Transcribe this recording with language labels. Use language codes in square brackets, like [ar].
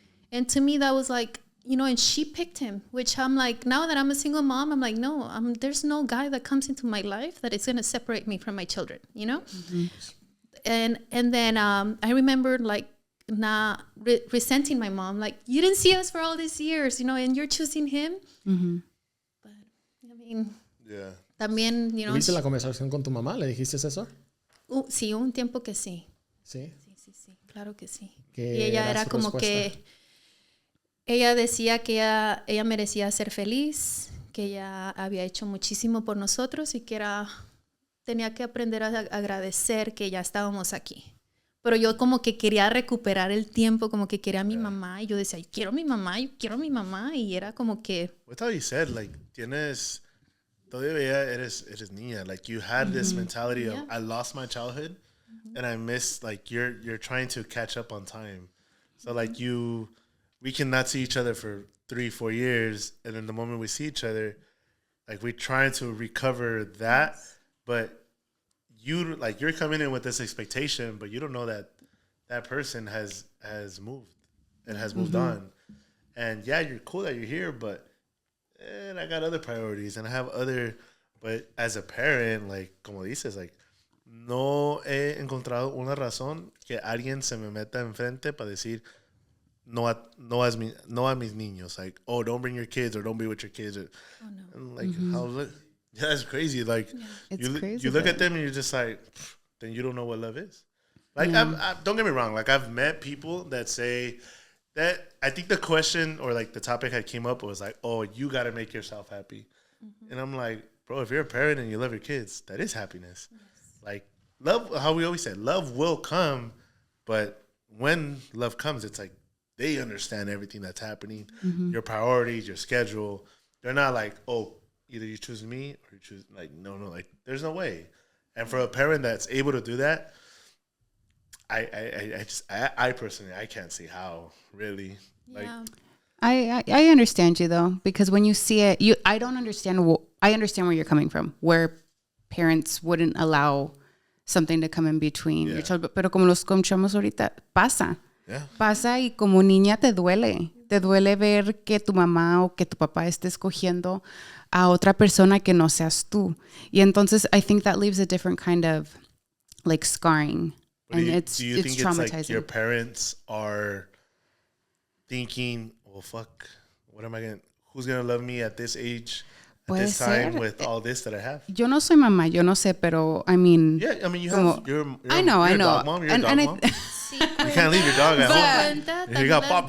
[en] And to me, that was like, you know, and she picked him, which I'm like, now that I'm a single mom, I'm like, no, there's no guy that comes into my life that is going to separate me from my children, you know? Mm-hmm. And then I remember like resenting my mom, like, you didn't see us for all these years, you know, and you're choosing him. Mm-hmm. But I mean, yeah. También, you know. [es] ¿Tuviste la conversación con tu mamá? ¿Le dijiste eso? Sí, un tiempo que sí. Sí. Sí, claro que sí. Y ella era como que ella decía que ella merecía ser feliz, que ella había hecho muchísimo por nosotros y que tenía que aprender a agradecer que ya estábamos aquí. Pero yo como que quería recuperar el tiempo, como que quería a mi mamá, y yo decía, yo quiero a mi mamá, y era como que... [en] What you said, like, [es] todavía eres niña. [en] Like, you had this mentality of, I lost my childhood, and I miss, like, you're trying to catch up on time. So, like, we cannot see each other for 3-4 years, and then the moment we see each other, like, we're trying to recover that, but you're coming in with this expectation, but you don't know that person has moved. and has moved on. And yeah, you're cool that you're here, but I got other priorities and I have other. But as a parent, like [es] como dices, like no he encontrado una razón que alguien se me meta enfrente para decir no a mis niños. [en] Like, oh, don't bring your kids or don't be with your kids. Or, and like, yeah, that's crazy. Like, you look at them and you're just like, then you don't know what love is. Like, don't get me wrong. Like, I've met people that say that. I think the question or like the topic I came up was like, oh, you got to make yourself happy. And I'm like, bro, if you're a parent and you love your kids, that is happiness. Yes. Like, love, how we always said, love will come, but when love comes, it's like they understand everything that's happening, your priorities, your schedule. They're not like, oh, either you choose me or you choose, like, no, like, there's no way. And for a parent that's able to do that, I personally, I can't see how, really. Like, yeah. I understand you though, because when you see it, I don't understand. I understand where you're coming from, where parents wouldn't allow something to come in between your child. [es] Pero como los escuchamos ahorita, pasa. [en] Yeah. [es] Pasa y como niña te duele. Te duele ver que tu mamá o que tu papá esté escogiendo a otra persona que no seas tú. Y entonces [en] I think that leaves a different kind of like scarring. But and do you think traumatizing. It's like your parents are thinking, well, fuck, what am I going to, who's going to love me at this age, at this time, with all this that I have? [es] Yo no soy mamá, yo no sé, pero [en] I mean. Yeah, I mean, you have, you're I know. a dog mom, you're a dog mom. You can't leave your dog at home. You got Poppy.